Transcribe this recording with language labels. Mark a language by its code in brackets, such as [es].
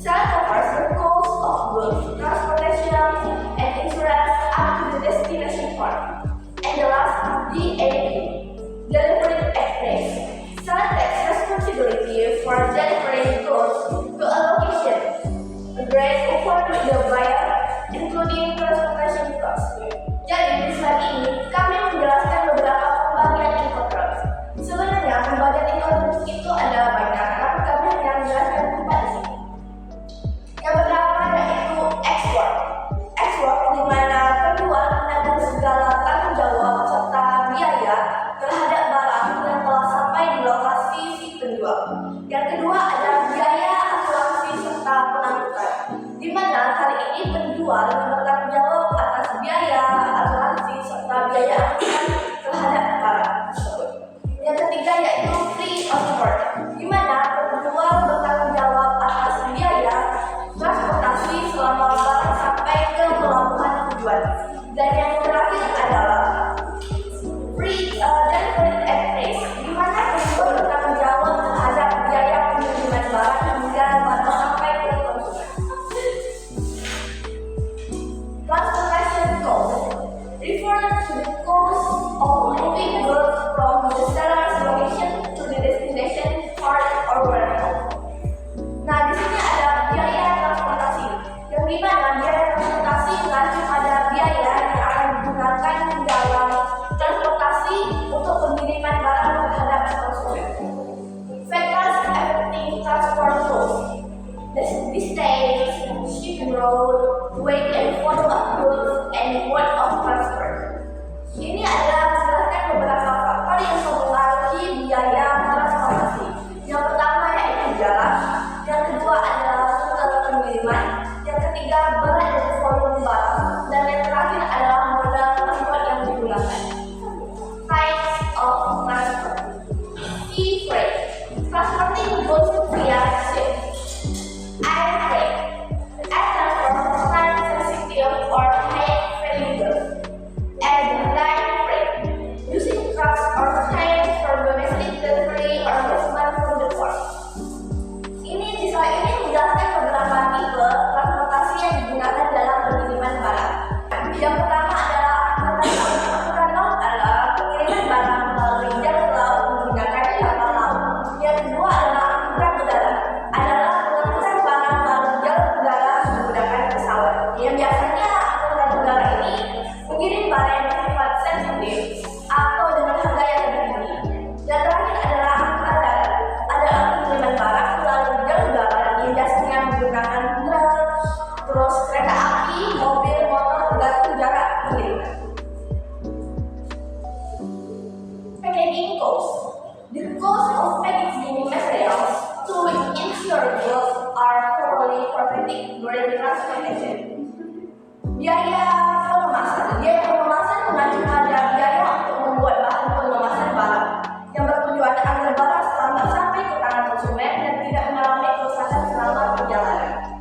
[en] Seller covers the cost of goods, transportation, and insurance up to the destination port. And the last, DAP, delivery express. Seller takes responsibility for delivering goods to a location. Agreed upon with the buyer, including transportation costs. [id] Jadi di slide ini kami menjelaskan beberapa pembagian incoterm. Sebenarnya pembagian incoterm itu ada banyak, tapi kami hanya menjelaskan 4 di sini. Yang pertama yaitu export. Export di mana penjual menanggung segala tanggung jawab serta biaya terhadap barang yang telah sampai di lokasi si penjual. Yang kedua ada biaya asuransi serta pengangkutan, di mana kali ini penjual bertanggung jawab atas biaya asuransi serta biaya angkutan terhadap barang tersebut. Yang ketiga yaitu free on board, di mana penjual bertanggung jawab atas biaya transportasi selama barang sampai ke pelabuhan tujuan. Dan yang terakhir adalah free delivery express, di mana penjual bertanggung jawab terhadap biaya pengiriman barang hingga barang sampai ke konsumen. [en] Transportation cost refers to the cost of moving goods from the seller's location to the destination port or warehouse. [id] Nah, di sini ada biaya transportasi, yang di mana biaya transportasi mengacu pada biaya yang akan digunakan dalam transportasi untuk pengiriman barang terhadap konsumen. [en] Factors affecting transport cost: the distance, shipping road, weight and volume of goods, and mode of transport. [id] Ini adalah menjelaskan beberapa faktor yang mempengaruhi biaya transportasi. Yang pertama yaitu jarak, yang kedua adalah rute pengiriman, yang ketiga berat dan volume barang, dan yang terakhir adalah moda transport yang digunakan. [en] Types of transport. Sea freight, transporting goods via ship. Air freight, air transport time-sensitive or high-value goods. And land freight, using trucks or trains for domestic delivery or movement from the port. [id] Ini di slide ini menjelaskan beberapa tipe transportasi yang digunakan dalam pengiriman barang. Yang pertama adalah angkutan laut adalah pengiriman barang melalui jalur laut menggunakan kapal laut. Yang kedua adalah angkutan udara, adalah pengangkutan barang melalui jalur udara menggunakan pesawat. Yang biasanya angkutan udara ini mengirim barang yang bersifat sensitif atau dengan harga yang lebih tinggi. Dan terakhir adalah angkutan darat, adalah pengiriman barang melalui jalur darat yang biasanya menggunakan truk, terus kereta api, mobil, motor tergantung jarak pengiriman. [en] Packaging cost. The cost of packaging materials to ensure goods are properly protected during transportation. [id] Biaya pengemasan mengacu pada biaya untuk membuat bahan pengemasan barang yang bertujuan agar barang selamat sampai ke tangan konsumen dan tidak mengalami kerusakan selama perjalanan.